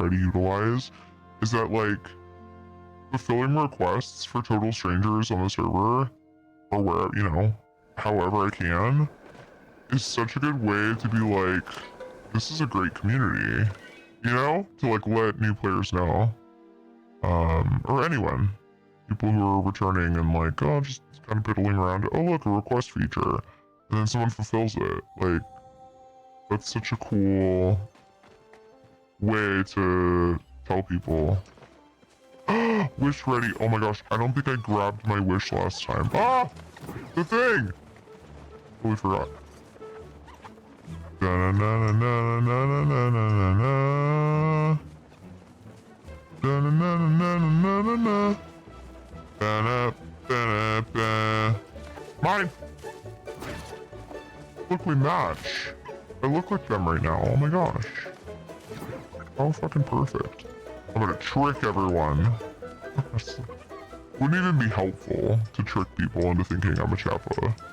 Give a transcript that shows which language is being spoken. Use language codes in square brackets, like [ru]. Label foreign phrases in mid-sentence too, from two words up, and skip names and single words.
[en] try to utilize is that, like, fulfilling requests for total strangers on the server, or where, you know, however I can, is such a good way to be like, this is a great community, you know, to like let new players know, or anyone, people who are returning and like, oh, just kind of piddling around, oh look, a request feature, and then someone fulfills it. Like, that's such a cool way to tell people. Wish ready. Oh my gosh, I don't think I grabbed my wish last time. Ah! The thing! Totally forgot. Da-na-na-na-na-na-na-na-na-na. Da-na-na-na-na-na-na-na. Ba-na-ba-na-ba. Mine! Look, we match. I look like them right now. Oh my gosh. Oh, fucking perfect. I'm gonna trick everyone. Wouldn't even be helpful to trick people into thinking I'm a Chappa.